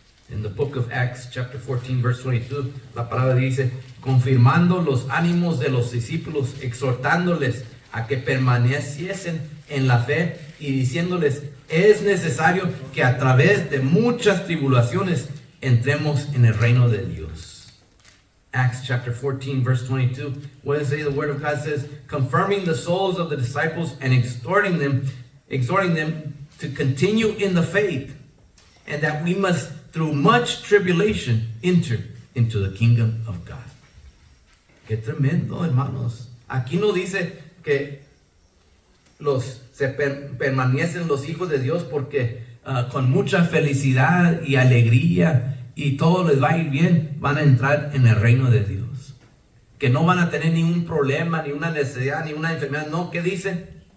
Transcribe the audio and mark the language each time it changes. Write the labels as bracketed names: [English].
[Spanish] En [English] the book of Acts, chapter 14, verse 22, [Spanish] la palabra dice, confirmando los ánimos de los discípulos, exhortándoles a que permaneciesen en la fe y diciéndoles, es necesario que a través de muchas tribulaciones entremos en el reino de Dios. [English] Acts chapter 14, verse 22. What does it say? The word of God says, confirming the souls of the disciples and exhorting them to continue in the faith, and that we must, through much tribulation, enter into the kingdom of God. [Spanish] Qué tremendo, hermanos. Aquí no dice que permanecen los hijos de Dios porque con mucha felicidad y alegría y todo les va a ir bien, van a entrar en el reino de Dios. que no van a tener ningún problema, ni una necesidad, ni una enfermedad. No, ¿qué dice?